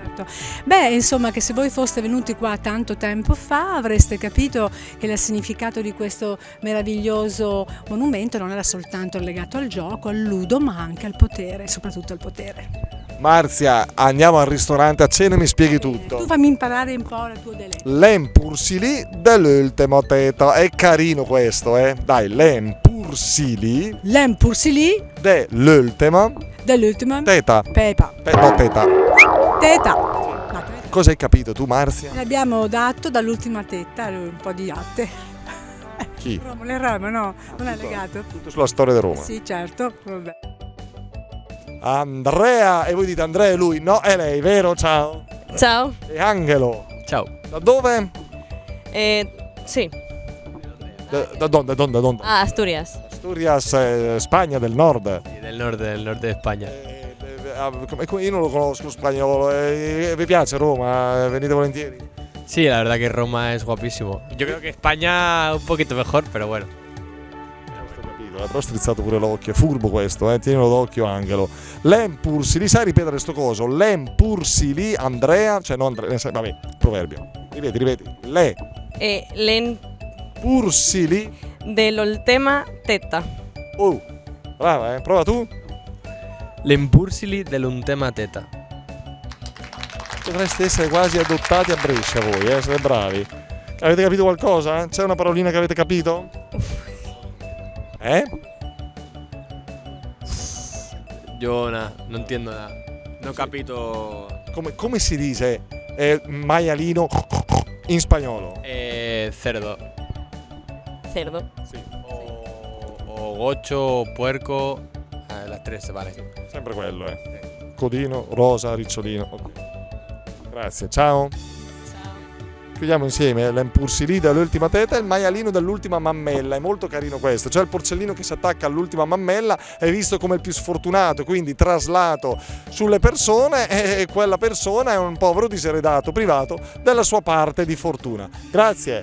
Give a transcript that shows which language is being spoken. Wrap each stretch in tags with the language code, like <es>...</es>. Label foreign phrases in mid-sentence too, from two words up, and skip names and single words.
<it>Beh, insomma, che se voi foste venuti qua tanto tempo fa avreste capito che il significato di questo meraviglioso monumento non era soltanto legato al gioco, al ludo, ma anche al potere, soprattutto al potere. Marzia, andiamo al ristorante a cena e mi spieghi tutto. Tu fammi imparare un po' il tuo dialetto.</it> <lmo>L'empursili dell'ultimo teto.</lmo> <it>È carino questo, eh? Dai,</it> <lmo>l'empursili dell'ultima teta.</lmo> <it>Pepa. No, teta. Teta. Cosa hai capito tu, Marzia? Ne abbiamo dato dall'ultima tetta un po' di latte. Chi? Roma, no, non è legato. Tutto sulla storia di Roma. Sì, certo. Vabbè. Andrea, e voi dite Andrea e lui? No, è lei, vero? Ciao. Ciao. E Angelo. Ciao. Da dove? Sì.</it> <es>Da donde? Ah, Asturias. Asturias,</es> <it>Spagna del nord. Sì, del nord di Spagna. Io non lo conosco spagnolo. Vi piace Roma? Venite volentieri?</it> <es>Sí, la verdad que Roma es guapísimo. Yo creo que España un poquito mejor, pero bueno.</es> <it>Però ho strizzato pure l'occhio, è furbo questo, tienilo d'occhio Angelo. L'empursili, sai ripetere sto coso? L'empursili, Andrea, cioè no Andrea, vabbè, proverbio. Ripeti. L'empursili Dell'ultima tetta. Brava, prova tu.</it> <lmo>L'empursili dell'ultima teta.</lmo> <it>Potreste essere quasi adottati a Brescia voi, siete bravi. Avete capito qualcosa? C'è una parolina che avete capito?</it> <es>Yo no entiendo nada.</es> <it>No capito. Come si dice maialino in spagnolo?</it> <es>Cerdo. Cerdo. Sí. O gocho, o puerco. Las tres vale.</es> <it>Sempre quello, Codino, rosa, ricciolino. Okay. Grazie, ciao. Chiudiamo insieme</it> <lmo>l'empursili dell'ultima teta</lmo> <it>e il maialino dell'ultima mammella. È molto carino questo, cioè il porcellino che si attacca all'ultima mammella è visto come il più sfortunato, quindi traslato sulle persone, e quella persona è un povero diseredato privato della sua parte di fortuna.</it>